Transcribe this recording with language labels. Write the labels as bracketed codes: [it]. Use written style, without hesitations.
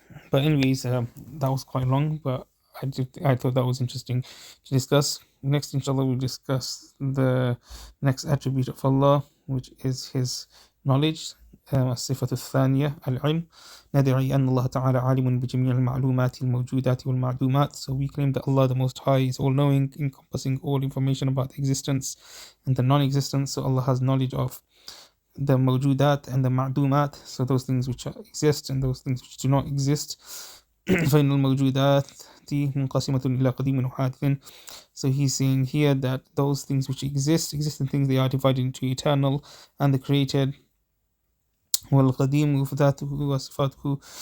[en] But anyways, that was quite long, but I thought that was interesting to discuss. Next, inshallah, we'll discuss the next attribute of Allah, which is His knowledge. [ar] الصفة الثانية العلم. ندعي أن الله تعالى عالم بجميع المعلومات الموجودات والمعدومات. [en] So we claim that Allah the Most High is all-knowing, encompassing all information about the existence and the non-existence. So Allah has knowledge of the mawjudat and the ma'dumat, so those things which exist and those things which do not exist. [ar] فإن الموجودات منقسمة إلى قديم وحادث. [en] So he's saying here that those things which existing things, they are divided into eternal and the created. [ar] والقديم وذاته وصفاته